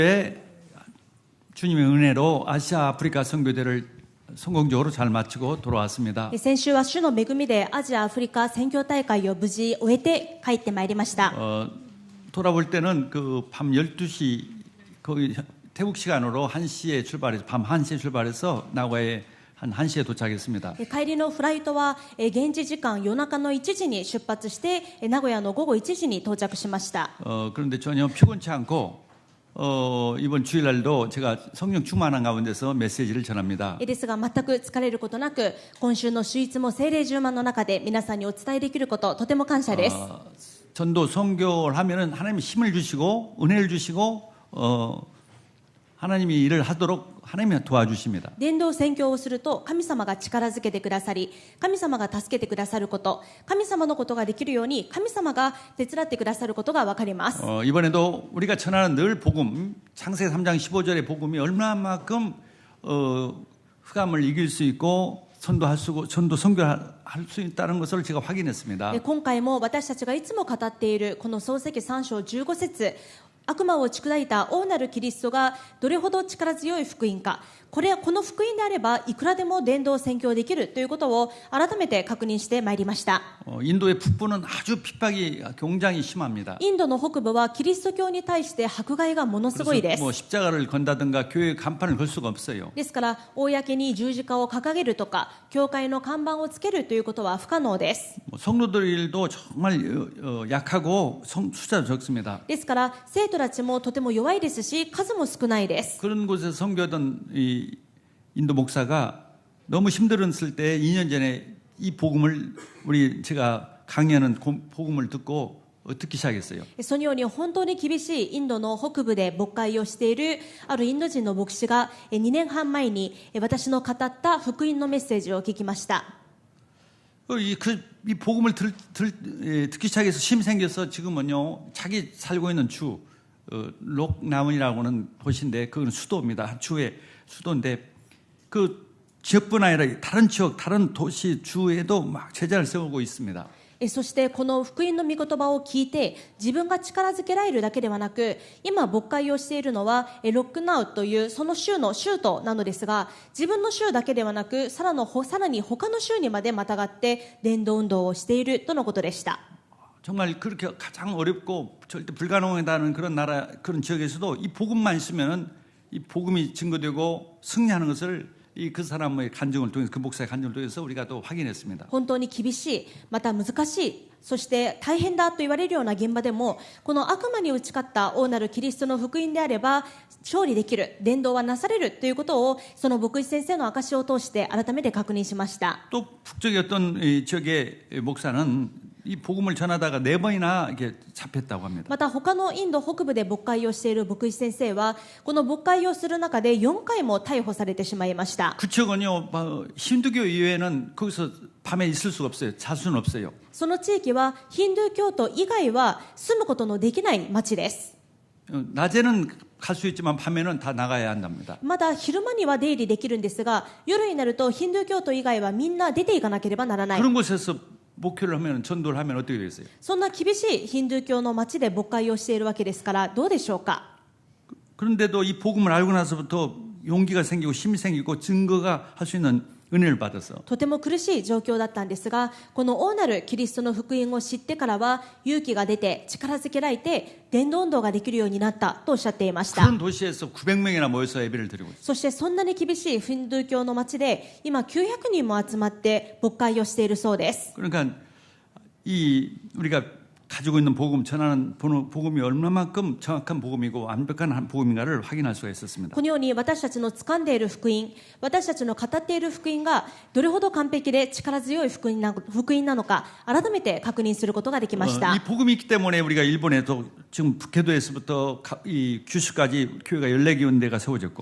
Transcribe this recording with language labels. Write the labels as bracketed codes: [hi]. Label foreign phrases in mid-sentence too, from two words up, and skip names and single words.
[ko] 주님의 은혜로 아시아 아프리카 선교대를 성공적으로 잘 마치고 돌아왔습니다. [ja] 先週は主の恵みでアジア・アフリカ宣教大会を無事終えて帰ってまいりました。 [ko] 돌아볼 때는 그 밤 12시 거기 태국 시간으로 1시에 출발해서 밤 1시에 출발해서 나고야에 한 1시에 도착했습니다. [ja] 帰りのフライトは現地時間夜中の1時に出発して名古屋の午後1時に到着しました。 [ko] 그런데 전혀 피곤치 않고 이번 주일날도 제가 성령 충만한 가운데서 메시지를 전합니다. [ja] ですが全く疲れることなく今週の主日も聖霊充満の中で皆さんにお伝えできることとても感謝です。 [ko] 전도 선교를 하면은 하나님이 힘을 주시고 은혜를 주시고 하나님이 일을 하도록 하나님이 도와주십니다. [ja] 伝道宣教をすると神様が力づけてくださり神様が助けてくださること神様のことができるように神様が手伝ってくださることが分かります。 [ko] 이번에도 우리가 전하는 늘 복음 창세기 3장 15절의 복음이 얼마만큼 흑암을 이길 수 있고 선교할 수 있다는 것을 제가 확인했습니다. [ja] 今回も私たちがいつも語っているこの創世記3章15節悪魔を打ち砕いた大なるキリストがどれほど力強い福音かこの福音であればいくらでも伝道宣教できるということを改めて確認してまいりました。 [ko] 인도의 북부는 아주 핍박이 굉장히 심합니다. [ja] インドの北部はキリスト教に対して迫害がものすごいです。 [ko] 뭐 십자가를 건다든가 교회 간판을 걸 수가 없어요. [ja] ですから公に十字架を掲げるとか教会の看板をつけるということは不可能です。 [ko] 성도들도 정말 약하고 숫자도 적습니다. [ja] ですから生徒たちもとても弱いですし数も少ないです。 [ko] 그런 곳에서 선교하던 이 인도 목사가 너무 힘들었을 때 2년 전에 이 복음을 제가 강의하는 복음을 듣기 시작했어요. [ja] そのように本当に厳しいインドの北部で牧会をしているあるインド人の牧師が2年半前に私の語った福音のメッセージを聞きました。 [ko] 이 복음을 듣기 시작해서 힘 생겨서 지금은요 자기 살고 있는 주 록나문이라고는 도시인데 그건 수도입니다. 주의 수도인데 그 지역뿐 아니라 다른 지역 다른 도시 주에도 막 제자를 세우고 있습니다. [ja] そしてこの福音の御言葉を聞いて自分が力づけられるだけではなく今牧会をしているのはロックナウというその州の州都なのですが自分の州だけではなくさらに他の州にまでまたがって伝道運動をしているとのことでした。 [ko] 정말 그렇게 가장 어렵고 절대 불가능하다는 그런 지역에서도 이 복음만 있으면은 이 복음이 증거되고 승리하는 것을 그 사람의 간증을 통해서 그 목사의 간증을 통해서 우리가 또 확인했습니다. [ja] 本当に厳しいまた難しいそして大変だと言われるような現場でもこの悪魔に打ち勝った大なるキリストの福音であれば勝利できる伝道はなされるということをその牧師先生の証しを通して改めて確認しました。 [ko] 또 북쪽의 어떤 지역의 목사는 이 복음을 전하다가 4번이나 이렇게 잡혔다고 합니다. [ja] また他のインド北部で牧会をしている牧師先生はこの牧会をする中で4回も逮捕されてしまいました。 [ko] 그 지역은요 힌두교 이외에는 거기서 밤에 있을 수가 없어요. 잘 수는 없어요. [ja] その地域はヒンドゥー教徒以外は住むことのできない町です。 [ko] 낮에는 갈 수 있지만 밤에는 다 나가야 한답니다. [ja] まだ昼間には出入りできるんですが夜になるとヒンドゥー教徒以外はみんな出ていかなければならない。 [ko] 그런 곳에서 목회를 하면 전도를 하면 어떻게 되겠어요? [ja] そんな厳しいヒンドゥー教の町で牧会をしているわけですからどうでしょうか。 [ko] 그런데도 이 복음을 알고 나서부터 용기가 생기고 힘이 생기고 증거가 할 수 있는 은혜를 받아서 [ja] とても苦しい状況だったんですがこの大なるキリストの福音を知ってからは勇気が出て力づけられて伝道運動ができるようになったとおっしゃっていました。 [ko] 그런 도시에서 900명이나 모여서 예배를 드리고 있어요. [ja] そしてそんなに厳しいヒンドゥー教の町で今900人も集まって牧会をしているそうです。 [ko] 그러니까 우리가 가지고 있는 복음 전하는 복음이 얼마만큼 정확한 복음이고 완벽한 복음인가를 확인할 수가 있었습니다. [ja] このように私たちの掴んでいる福音私たちの語っている福音がどれほど完璧で力強い福音なのか改めて確認することができました。 [ko] 이 복음이 있기 때문에 우리가 일본에도 지금 북해도에서부터 이 규슈까지 교회가 14개군데가 세워졌고